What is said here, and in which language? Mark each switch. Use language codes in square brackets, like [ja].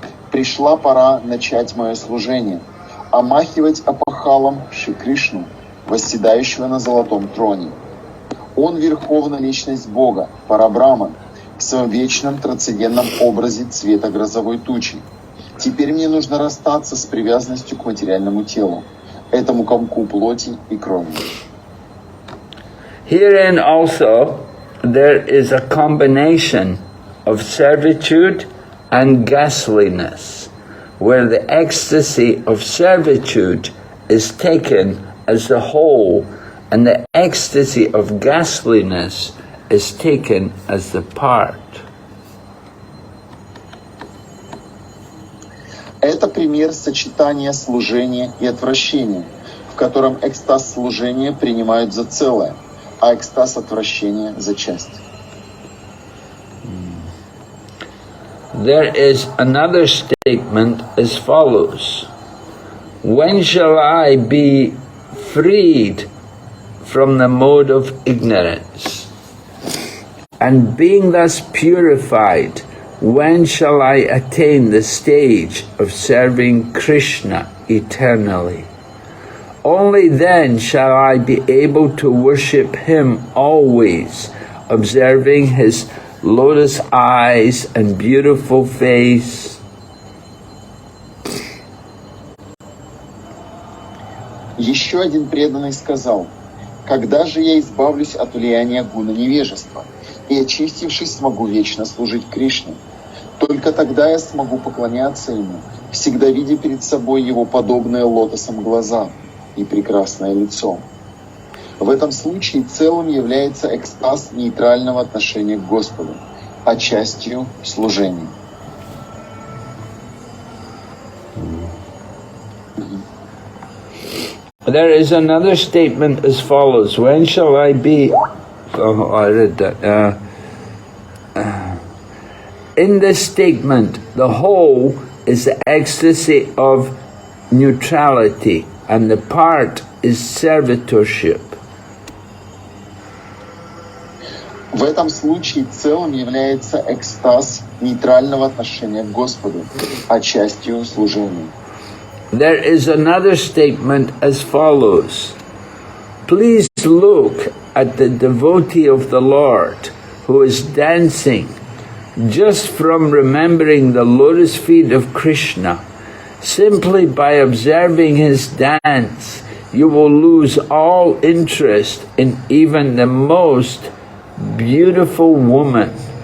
[ru] Пришла пора начать мое служение, омахивать опахалом Шри Кришну, восседающего на золотом троне. Он верховная личность Бога, Парабраман, в своем вечном трансцендентном образе цвета грозовой тучи. Теперь мне нужно расстаться с привязанностью к материальному телу, этому комку плоти и крови. [en] Herein also there is a combination of servitude and ghastliness, where the ecstasy of servitude is taken as the whole and the ecstasy of ghastliness is taken as the part. [ru] Это пример сочетания служения и отвращения, в котором экстаз служения принимают за целое, а экстаз отвращения за часть. [en] There is another statement as follows: when shall I be freed from the mode of ignorance? And being thus purified, when shall I attain the stage of serving Krishna eternally? Only then shall I be able to worship him always, observing his lotus eyes and beautiful face. [ru] Еще один преданный сказал: «Когда же я избавлюсь от влияния гуна невежества и, очистившись, смогу вечно служить Кришне? Только тогда я смогу поклоняться ему, всегда видя перед собой его подобные лотосам глаза и прекрасное лицо». В этом случае целым является экстаз нейтрального отношения к Господу, а частью служения. [en] There is another statement as follows: when shall I be... Oh, I read that. In this statement, the whole is the ecstasy of neutrality, and the part is servitorship. [ru] В этом случае целым является экстаз нейтрального отношения к Господу, а частью служения. [en] There is another statement as follows: please look at the devotee of the Lord who is dancing. Just from remembering the lotus feet of Krishna, simply by observing his dance, you will lose all interest in even the most beautiful woman.